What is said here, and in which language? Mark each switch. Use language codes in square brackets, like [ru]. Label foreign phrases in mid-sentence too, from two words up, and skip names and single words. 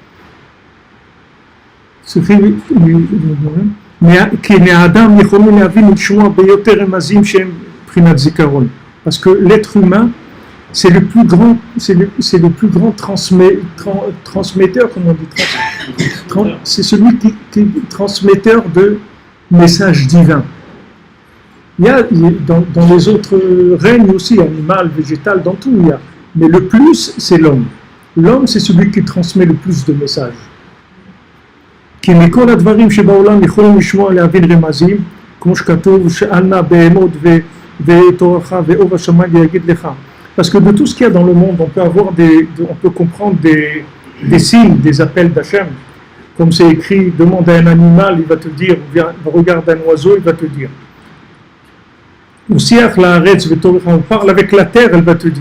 [fr] Parce que l'être humain, c'est le plus grand transmetteur, comment on dit, c'est celui qui est transmetteur de messages divins. Il y a dans les autres règnes aussi, animal, végétal, dans tout il y a. Mais le plus, c'est l'homme. L'homme, c'est celui qui transmet le plus de messages. [he] כי מכל הדברים שבעולם יכולים לשמוע להבין רמזים, כמו שכתוב, שאל נא בהמות ותורך ואור השמיים ויגיד לך. [fr] Parce que de tout ce qu'il y a dans le monde, on peut comprendre des signes, des appels d'Hachem. Comme c'est écrit, demande à un animal, il va te dire, regarde un oiseau, il va te dire. On parle avec la terre, elle va te dire.